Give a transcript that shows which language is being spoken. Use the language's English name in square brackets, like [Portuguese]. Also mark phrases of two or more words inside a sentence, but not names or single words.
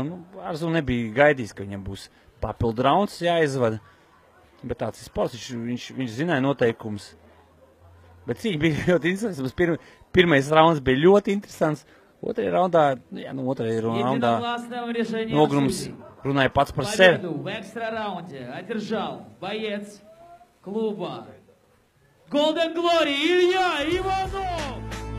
[Latvian] Arzu nebija gaidījis, ka viņam būs papildu rauns jāizvada. Bet tāds ir sports, viņš zināja noteikumus. Bet cīņa bija ļoti interesants. Pirmais rauns bija ļoti interesants. Otrajā raundā nogrums runāja pats par sevi. [Russian] В экстра раунде одержал боец клуба Golden Glory Илья Иванов.